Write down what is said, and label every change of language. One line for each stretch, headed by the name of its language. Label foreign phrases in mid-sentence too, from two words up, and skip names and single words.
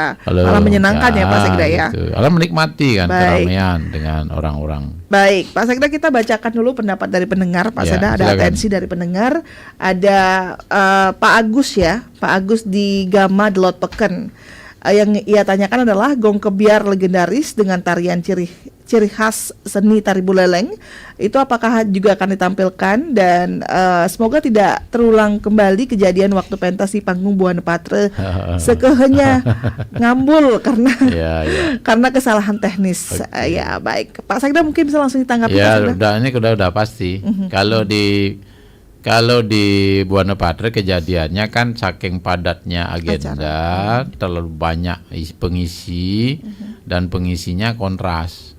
Indonesian: Malah menyenangkan ya Pak Sekda ya. Gitu. Kalau menikmati kan keramaian dengan orang-orang. Baik, Pak Sekda, kita bacakan dulu pendapat dari pendengar. Pak Sekda, ada atensi dari pendengar. Ada Pak Agus ya, Pak Agus di Gama Delot Peken. Yang ia tanyakan adalah gong kebiar legendaris dengan tarian ciri khas seni tari Buleleng itu apakah juga akan ditampilkan, dan semoga tidak terulang kembali kejadian waktu pentas di panggung Buana Patra sekehenya ngambul karena kesalahan teknis. Ya baik, Pak Sekda mungkin bisa langsung ditanggapi. Ya udah pasti. Kalau di Buana Patra kejadiannya kan saking padatnya agenda, terlalu banyak pengisi dan pengisinya kontras.